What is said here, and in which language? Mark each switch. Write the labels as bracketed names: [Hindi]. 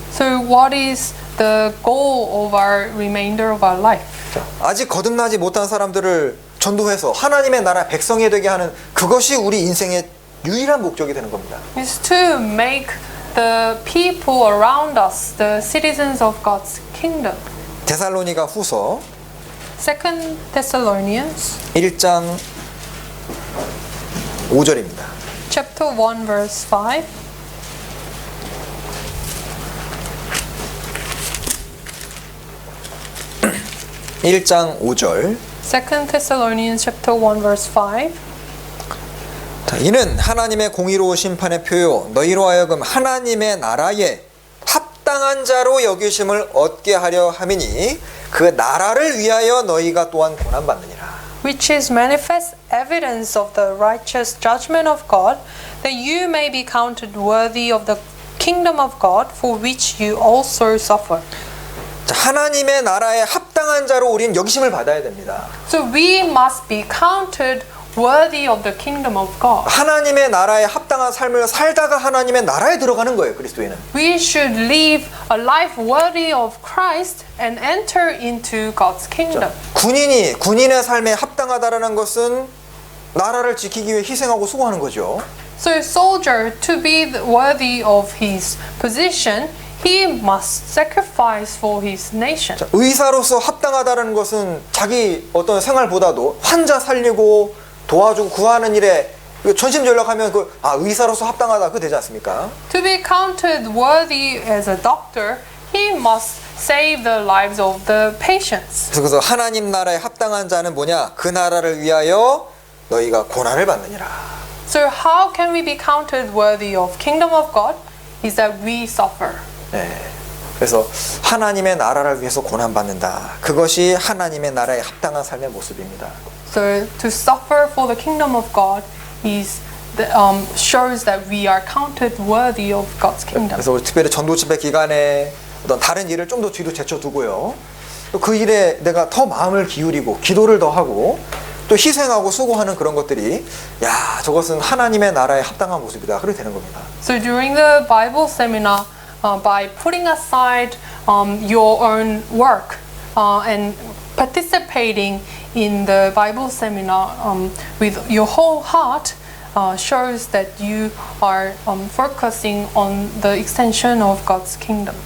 [English] So what is the goal of our remainder of our life? [Korean] 자, 아직 거듭나지 못한 사람들을 전도해서 하나님의 나라 백성이 되게 하는 그것이 우리 인생의 유일한 목적이 되는 겁니다. [English] Is to make the people around us the citizens of God's kingdom. [Korean] 데살로니가 후서 [English] 2 Thessalonians [Korean] 1장 5절입니다. [English] chapter 1 verse 5. [Korean] 일장 5절. [English] 2 Thessalonians chapter 1 verse 5. [Korean] 자, 이는 하나님의 공의로운 심판의 표요 너희로 하여금 하나님의 나라에 합당한 자로 여기심을 얻게 하려 함이니 그 나라를 위하여 너희가 또한 고난 받느니라. [English] Which is manifest evidence of the righteous judgment of God, that you may be counted worthy of the kingdom of God, for which you also suffer. [Korean] 자, 하나님의 나라에 합당한 자로 우리는 여기심을 받아야 됩니다. [English] So we must be counted worthy of the kingdom of God. [Korean] 하나님의 나라에 합당한 삶을 살다가 하나님의 나라에 들어가는 거예요, 그리스도인은. [English] We should live a life worthy of Christ and enter into God's kingdom. [Korean] 군인의 삶에 합당하다라는 것은 나라를 지키기 위해 희생하고 수고하는 거죠. [English] So a soldier, to be worthy of his position, he must sacrifice for his nation. [Korean] 자, 의사로서 합당하다라는 것은 자기 어떤 생활보다도 환자 살리고 도와주고 구하는 일에 전심전력하면 의사로서 합당하다 그 되지 않습니까? [English] To be counted worthy as a doctor, he must save the lives of the patients. [Korean] 그래서 하나님 나라에 합당한 자는 뭐냐? 그 나라를 위하여 너희가 고난을 받느니라. [English] So how can we be counted worthy of kingdom of God? Is that we suffer. [Korean] 네. 그래서 하나님의 나라를 위해서 고난 받는다. 그것이 하나님의 나라에 합당한 삶의 모습입니다. [English] So to suffer for the kingdom of God is shows that we are counted worthy of God's kingdom. [Korean] 그래서 특별히 전도 집회 기간에 어떤 다른 일을 좀 더 뒤로 제쳐두고요. 또 그 일에 내가 더 마음을 기울이고 기도를 더 하고 또 희생하고 수고하는 그런 것들이 야 저것은 하나님의 나라에 합당한 모습이다. 그렇게 되는 겁니다. [English] So during the Bible seminar, by putting aside your own work and participating in the Bible seminar with your whole heart shows that you are focusing on the extension of God's kingdom.